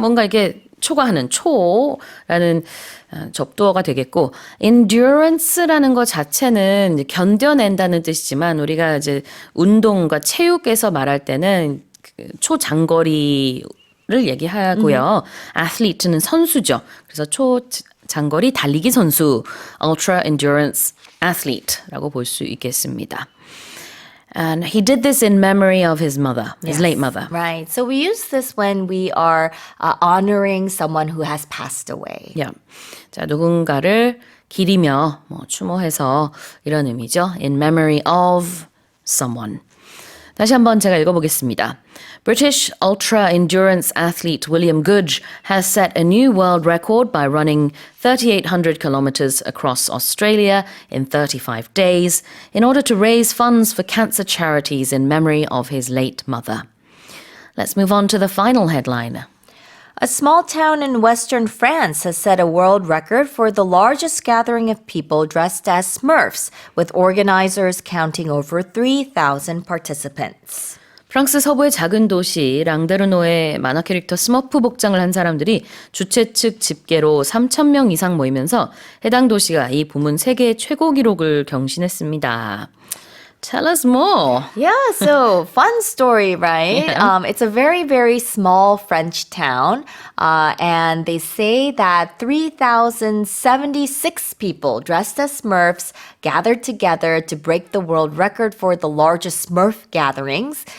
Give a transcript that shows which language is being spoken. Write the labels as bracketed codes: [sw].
[ko] 뭔가 이게 초과하는 초라는 접두어가 되겠고, endurance라는 것 자체는 이제 견뎌낸다는 뜻이지만 우리가 이제 운동과 체육에서 말할 때는 초장거리를 얘기하고요. athlete는 선수죠. 그래서 초장거리 달리기 선수, ultra endurance athlete라고 볼 수 있겠습니다. [en] And he did this in memory of his mother, his late mother. Right. So we use this when we are honoring someone who has passed away. Yeah. [ko] 자, 누군가를 기리며 추모해서 이런 의미죠. [en] In memory of someone. [ko] 다시 한번 제가 읽어보겠습니다. [en] British ultra-endurance athlete William Goode has set a new world record by running 3,800 kilometers across Australia in 35 days in order to raise funds for cancer charities in memory of his late mother. Let's move on to the final headline. A small town in western France has set a world record for the largest gathering of people dressed as Smurfs, with organizers counting over 3,000 participants. [ko] 프랑스 서부의 작은 도시 랑데르노에 만화 캐릭터 스머프 복장을 한 사람들이 주최 측 집계로 3,000명 이상 모이면서 해당 도시가 이 부문 세계 최고 기록을 경신했습니다. [en] Tell us more. Yeah, so fun story, right? Yeah. It's a very, very small French town, and they say that 3,076 people dressed as Smurfs gathered together to break the world record for the largest Smurf gatherings.